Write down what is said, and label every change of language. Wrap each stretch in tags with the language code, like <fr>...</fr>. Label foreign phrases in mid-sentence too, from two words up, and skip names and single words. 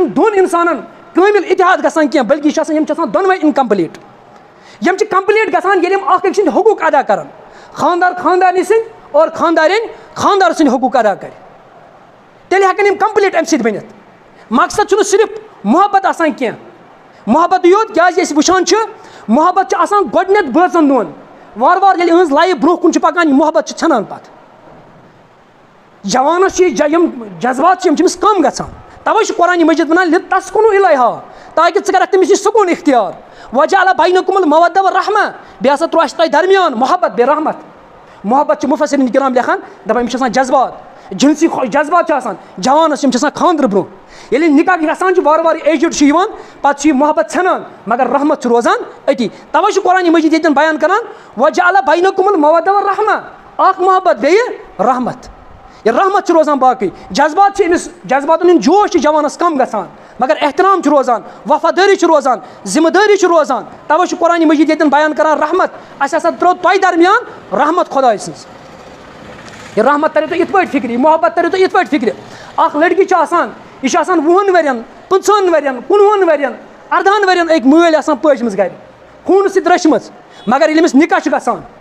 <ks>چھُنہٕ دۄن اِنسانَن کٲمِل اِتحاد گژھان کینٛہہ بٔلکہِ یہِ چھِ آسان یِم چھِ آسان دۄنوَے اِنکَمپٕلیٖٹ یِم چھِ کَمپٕلیٖٹ گژھان ییٚلہِ یِم اکھ أکۍ سٕنٛدۍ حقوٗق ادا کَرَن خانٛدار خانٛدارنہِ سٕنٛدۍ اور خانٛدارٮ۪نۍ خانٛدار سٕنٛدۍ حقوٗق ادا کَرِ تیٚلہِ ہٮ۪کَن یِم کَمپٕلیٖٹ اَمہِ سۭتۍ بٔنِتھ مقصد چھُنہٕ صرف محبت آسان کینٛہہ محبتٕے یوت کیٛازِ أسۍ وٕچھان چھِ محبت چھِ آسان گۄڈٕنٮ۪تھ بٲژَن دۄن وارٕ وارٕ ییٚلہِ یِہٕنٛز لایف برونٛہہ کُن چھِ پَکان یہِ محبت چھِ ژھٮ۪نان پَتہٕ جوانَس چھِ یِم جذبات چھِ یِم چھِ أمِس کَم گژھان تَوَے چھُ قرآنِ مجیٖد وَنان</ks> <ar>لِتَسکُنوٗ اِلیہا</ar> <ks>تاکہِ ژٕ کَرَکھ تٔمِس نِش سکوٗن اختیار</ks> <ar>وَجَعَلَ بَینَکُمُ الْمَوَدَّةَ وَالرَّحْمَةَ</ar> <ks>بیٚیہِ ہسا ترٛوو اَسہِ تۄہہِ درمیان محبت بیٚیہِ رحمت محبت چھِ مُفَسِریٖن کِرام لیکھان دَپان أمِس چھِ آسان جذبات جِنسی جذبات چھِ آسان جوانَس یِم چھِ آسان خانٛدرٕ برونٛہہ ییٚلہِ نِکاح گژھان چھِ وارٕ وارٕ ایجِڈ چھُ یِوان پَتہٕ چھُ یہِ محبت ژھٮ۪نان مگر رحمت چھُ روزان أتی تَوَے چھُ قرآنِ مجیٖد ییٚتٮ۪ن بیان کران</ks> <ar>وَجَعَلَ بَینَکُمُ الْمَوَدَّةَ وَالرَّحْمَةَ</ar> <ks>اکھ محبت بیٚیہِ رحمت یہِ رحمت چھِ روزان باقٕے جذبات چھِ أمِس جذباتَن ہُنٛد جوش چھِ جوانَس کَم گژھان مگر احترام چھُ روزان وفادٲری چھِ روزان ذِمہٕ دٲری چھِ روزان تَوَے چھُ قرآنِ مجیٖد ییٚتٮ۪ن بیان کران رحمت اَسہِ ہسا ترٛٲو تۄہہِ درمیان رحمت خۄداے سٕنٛز یہِ رحمت تَریو تۄہہِ یِتھ پٲٹھۍ فِکرِ یہِ محبت تَریو تۄہہِ یِتھ پٲٹھۍ فِکرِ اکھ لڑکی چھِ آسان یہِ چھِ آسان 20 ؤرۍیَن 25 ؤرۍیَن 19 ؤرۍیَن 18 ؤرۍیَن أکۍ مٲلۍ آسان پٲجمٕژ گرِ خوٗنہٕ سۭتۍ رٔچھمٕژ مگر ییٚلہِ أمِس نِکاح چھُ گژھان</ks>